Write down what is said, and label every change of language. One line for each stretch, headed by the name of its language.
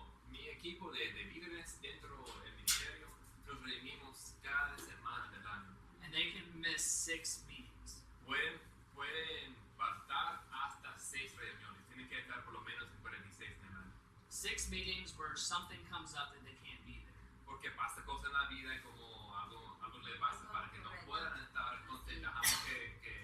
Spanish: Mi equipo de líderes dentro del ministerio nos reunimos cada semana del año.
English: And they can miss 6 meetings.
Spanish: Pueden faltar hasta 6 reuniones. Tienen que estar por lo menos en 46 semanas.
English: 6 meetings where something comes up that they can't be there.
Spanish: Porque pasa cosas en la vida como algo les pasa para que no puedan estar. Entonces dejamos que